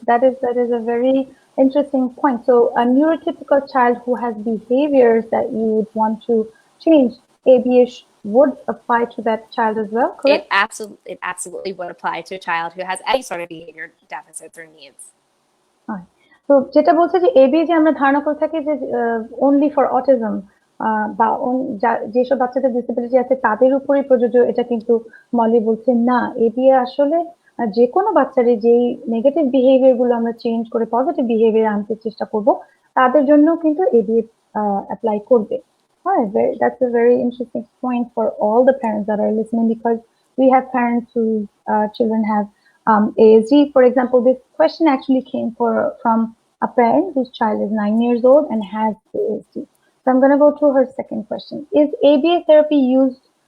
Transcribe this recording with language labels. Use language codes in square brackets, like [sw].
[en] That is a very interesting point. So a neurotypical child who has behaviors that you would want to change, ABA would apply to that child as well, correct? It absolutely would apply to a child who has any sort of behavior deficits or needs. [bn] তো যেটা বলছে যে AB যে আমরা ধারণা করে থাকি যে [en] only for autism [bn] বা যেসব বাচ্চাদের ডিসেবিলিটি আছে তাদের উপরেই প্রযোজ্য, এটা কিন্তু মলি বলছে না, এবি আসলে যে কোনো বাচ্চারই যেই নেগেটিভ বিহেভিয়ার গুলো আমরা চেঞ্জ করে পজিটিভ বিহেভিয়ার আনতে চেষ্টা করব তাদের জন্য কিন্তু এবি অ্যাপ্লাই করবে। [en] That's a very interesting point for all the parents that are listening, because we have parents whose children have ASD. For example, this question actually came from a parent whose child is 9 years old and has ASD. So I'm going to go to her second question. Is ABA therapy used?